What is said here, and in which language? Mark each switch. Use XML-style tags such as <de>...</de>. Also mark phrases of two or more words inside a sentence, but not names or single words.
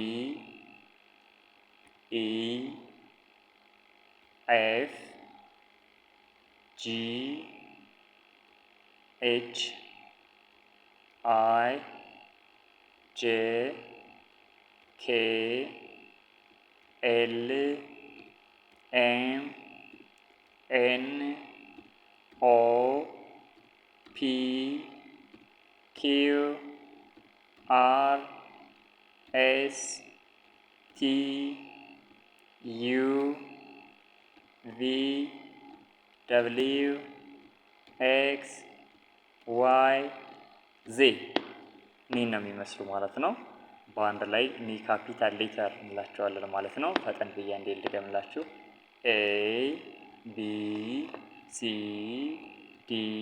<en>E F G H I J K L M N O P Q R S T U V W X Y</en> <am>ዜ ኒ ነው የሚመስሉ ማለት ነው። በአንድ ላይ ኒ</am> <en>capital letter</en> <am>እንላቸዋለን ማለት ነው። ፈጠን ብዬ እንዴ ልድገምላችሁ።</am> <en>A B C D</en>